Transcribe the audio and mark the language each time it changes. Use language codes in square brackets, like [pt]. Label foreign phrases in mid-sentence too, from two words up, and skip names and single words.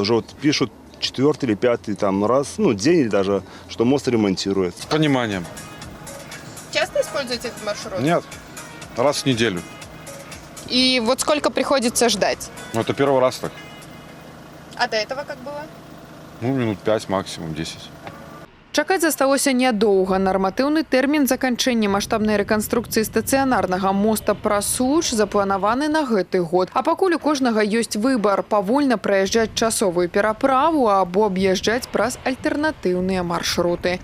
[ru] Уже пишут 4-й или 5-й раз, день даже, что мост ремонтируется. С пониманием. Часто используете этот маршрут? Нет, раз в неделю. И сколько приходится ждать? Это первый раз так. А до этого как было? Минут 5, максимум 10. [be] Чакаць засталося нядоўга. Нарматыўны тэрмін заканчэння маштабнай рэканструкцыі стацыянарнага моста праз Случ запланаваны на гэты год. А пакуль у кожнага ёсць выбар павольна праязджаць часовую пераправу або аб'язджаць праз альтэрнатыўныя маршруты.